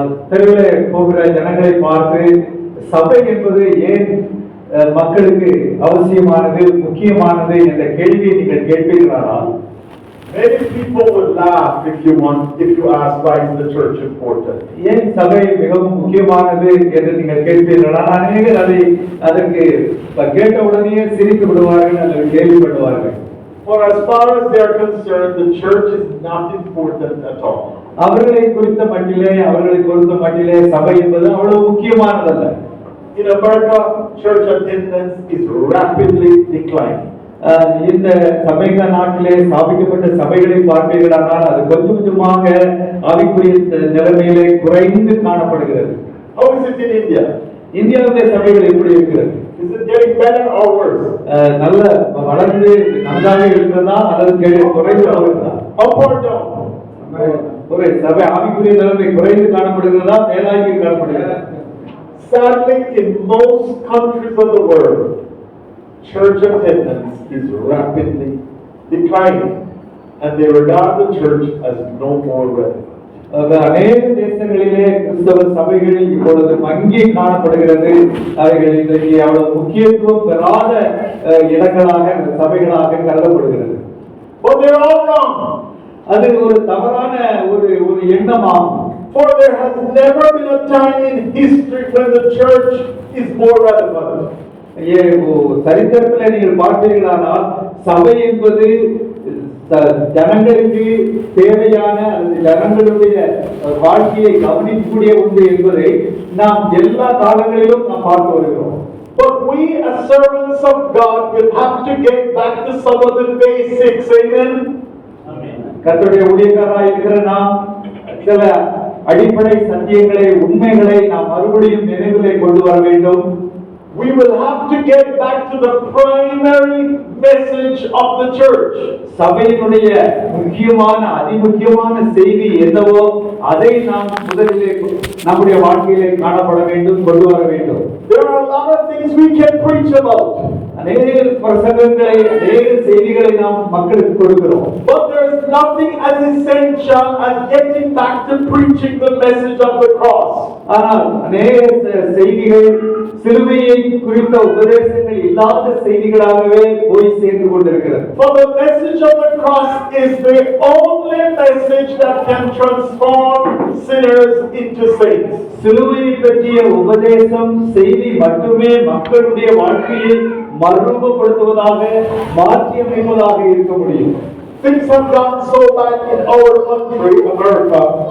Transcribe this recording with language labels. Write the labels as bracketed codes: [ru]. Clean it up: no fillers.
[ta] தெருவிலே போகிற ஜனங்களை பார்த்து சபை என்பது ஏன் மக்களுக்கு அவசியமானது முக்கியமானது என்ற கேள்வியை நீங்கள் கேட்பீர்களானால் [en] many people would laugh if you ask why is the church important. [ta] ஏன் சபை மிகவும் முக்கியமானது என்று நீங்கள் கேட்பீர்களானால் அநேகர் அதற்கு கேட்ட உடனே சிரித்து விடுவார்கள் அல்லது கேள்விப்படுவார்கள். [en] For as far as they are concerned, the church is not important at all. [ta] அவர்களை பொறுத்த மட்டிலே சபை என்பது அவ்வளவு முக்கியமானதல்ல. [en] In America, church attendance is rapidly declining. [ta] இந்த சபைக நாட்டிலே ஸ்தாபிக்கப்பட்ட சபைகளை பார்ப்பீர்களானால் அது கொஞ்சம் கொஞ்சமாக ஆவிக்குரிய நிலைமையிலே குறைந்து காணப்படுகிறது. [en] How is it in India? [ta] இந்தியாவிலே சபைகள் எப்படி இருக்கிறது? [en] Is it getting better or worse? [ta] நல்ல வளர்ந்து நன்றாக இருக்கிறதா அல்லது குறைந்து வருகிறதா? [en] Up or down? [ta] ஒரு சபை ஆவிக்குரிய நிலைமை குறைந்து காணப்படுகிறதா மேலாகி காணப்படுகிறதா? [en] Sadly, in most countries of the world, church attendance is rapidly declining, and they regard the church as no more relevant. [ta] அநேக தேசங்களிலே கிறிஸ்தவ சபைகள் இப்பொழுது மங்கி காணப்படுகிறது. அவைகள் இன்றைக்கு அவ்வளவு முக்கியத்துவம் பெறாத இடங்களாக சபைகளாக கருதப்படுகிறது. [en] But they're all wrong. [ta] அது ஒரு தவறான ஒரு எண்ணமாகும். [en] For there has never been a time in history when the church is more relevant. [ta] சரித்திரத்தில் நீங்கள் பார்த்தீர்களானால் சபை என்பது ஜனங்களுக்கு தேவையான அல்லது ஜனங்களுடைய வாழ்க்கையை கவனிக்கக்கூடிய ஒன்று என்பதை நாம் எல்லா காலங்களிலும் நாம் பார்த்து வருகிறோம். [en] But we as servants of God will have to get back to some of the basics. Amen. [ta] கர்த்தருடைய ஊழியக்காரராய் இருக்கிற நாம் சில அடிப்படை சத்தியங்களை உண்மைகளை நாம் மறுபடியும் நினைவிலே கொண்டு வர வேண்டும். [en] We will have to get back to the primary message of the church. [ta] சபையினுடைய அதிமுக்கியமான செய்தி என்னவோ அதை நாம் முதலிலே நம்முடைய வாழ்க்கையிலே காணப்பட வேண்டும், கொண்டு வர வேண்டும். [en] There are a lot of things we can preach about. [ta] அநேக பிரசங்கங்களை அநேக செய்திகளை நாம் மக்களுக்கு கொடுக்கிறோம். [en] But there is nothing as essential as getting back to preaching the message of the cross. [ta] ஆனால் அநேக செய்திகள் சிலுவையை குறித்த உபதேசங்கள் இல்லாத செய்திகளாகவே போய் சேர்ந்து கொண்டிருக்கிறது. [en] For the message of the cross is the only message that can transform sinners into saints. [ta] சிலுவையை பற்றிய உபதேசம் செய்தி மட்டுமே மக்களுடைய வாழ்க்கையை மறுரூபப்படுத்துவதாக மாற்றியமைப்பதாக இருக்க முடியும். [en] Things have gone so bad in our country, America.